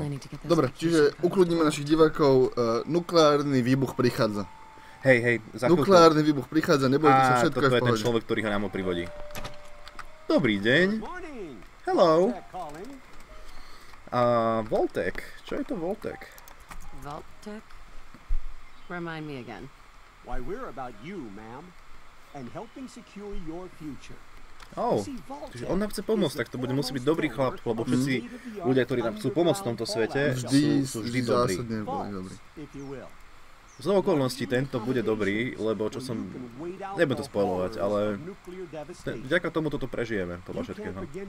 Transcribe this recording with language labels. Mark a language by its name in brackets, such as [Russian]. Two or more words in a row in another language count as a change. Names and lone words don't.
[Slovak] Dobre, čiže ukludníme našich divákov, nukleárny výbuch prichádza. Hej, za chvíľku. Nukleárny výbuch prichádza, nebojte sa, všetko je v pohode. Toto je ten človek, ktorý ho nám privodí. Dobrý deň. Hello. Vault-Tec. Čo je to Vault-Tec? [English] Vault-Tec? Remind me again. Why, we're about you, ma'am, and helping secure your future. [Slovak] Takže on nám chce pomôcť, tak to musí byť dobrý chlap, lebo všetci ľudia, ktorí nám chcú pomôcť v tomto svete, sú vždy dobrí. Z okolností tento bude dobrý, lebo čo som... Nebudem to spoilovať, ale... Vďaka tomu toto prežijeme, podľa všetkého.